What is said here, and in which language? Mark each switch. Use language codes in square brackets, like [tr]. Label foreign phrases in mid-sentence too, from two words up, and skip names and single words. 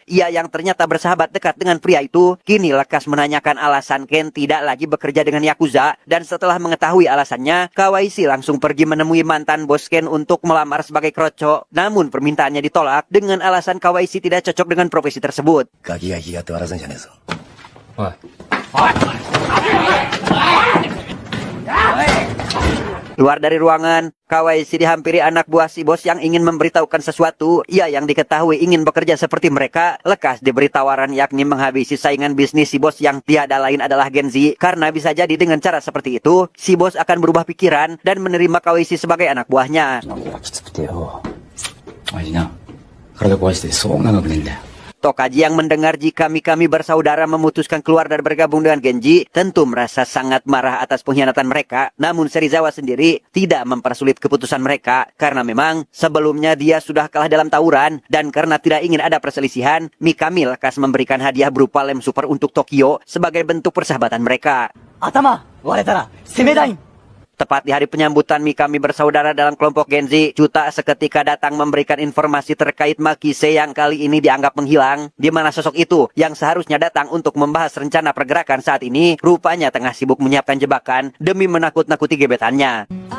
[id] Ia yang ternyata bersahabat dekat dengan pria itu, kini lekas menanyakan alasan Ken tidak lagi bekerja dengan Yakuza. Dan setelah mengetahui alasannya, Kawaishi langsung pergi menemui mantan bos Ken untuk melamar sebagai kroco. Namun permintaannya ditolak dengan alasan Kawaishi tidak cocok dengan profesi tersebut. [ja] ガキが気がって笑わせんじゃねえぞ。おい。 [id] Keluar dari ruangan, Kawaishi dihampiri anak buah si bos yang ingin memberitahukan sesuatu. Ia yang diketahui ingin bekerja seperti mereka, lekas diberi tawaran yakni menghabisi saingan bisnis si bos yang tiada lain adalah Genji. Karena bisa jadi dengan cara seperti itu, si bos akan berubah pikiran dan menerima Kawaishi sebagai anak buahnya. [ja] きつくてよ。おいな、体壊してそう長くねえんだよ。 [id] Tokaji yang mendengar jika Mikami bersaudara memutuskan keluar dan bergabung dengan Genji, tentu merasa sangat marah atas pengkhianatan mereka. Namun Serizawa sendiri tidak mempersulit keputusan mereka, karena memang sebelumnya dia sudah kalah dalam tawuran, dan karena tidak ingin ada perselisihan, Mikami lekas memberikan hadiah berupa lem super untuk Tokyo sebagai bentuk persahabatan mereka. [ja] 頭割れたら攻めライン [id] Tepat di hari penyambutan Mikami bersaudara dalam kelompok Genji, Chuta seketika datang memberikan informasi terkait Makise yang kali ini dianggap menghilang. Di mana sosok itu yang seharusnya datang untuk membahas rencana pergerakan saat ini, rupanya tengah sibuk menyiapkan jebakan demi menakut-nakuti gebetannya.